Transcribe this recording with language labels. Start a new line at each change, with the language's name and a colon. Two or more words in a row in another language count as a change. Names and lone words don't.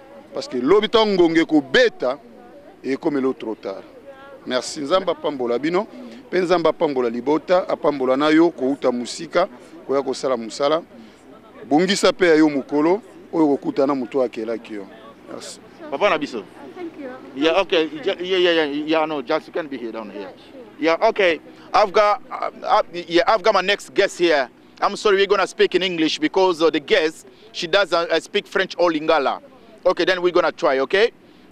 French: Parce que
Lingala: lobi ntango ngonge kobeta ekomela
French: trop tard. Merci.
Lingala: Nzambe apambola bino mpe Nzambe apambola libota, apambola na yo kouta musika koya kosala musala. Bongisa mpe ya yo mokolo oyo kokutana moto akelaki yo.
French: Merci.
Lingala: Papa Nabiso.
English: Thank you. Yeah, okay. Yeah, no, just you can be here down here. Yeah, okay. I've got my next guest here. I'm sorry, we're gonna speak in English because the guest she doesn't speak French or Lingala. Okay, then we're gonna try. Okay.